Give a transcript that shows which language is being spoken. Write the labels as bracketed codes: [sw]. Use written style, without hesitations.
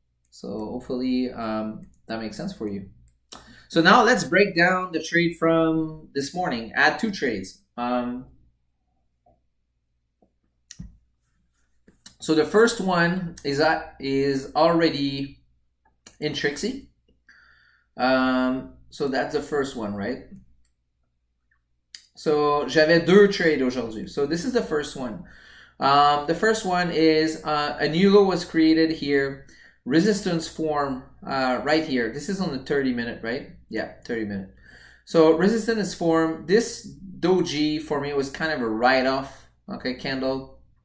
[en] So hopefully that makes sense for you. So now let's break down the trade from this morning. I had 2 trades. So the first one is already in Trixie. So that's the first one, right? [fr] So j'avais 2 trades aujourd'hui. [en] So this is the first one. The first one is a new low was created here. Resistance form right here. This is on the 30-minute, right? Yeah, 30-minute. So resistance is formed. This doji for me was kind of a write-off, okay, candle.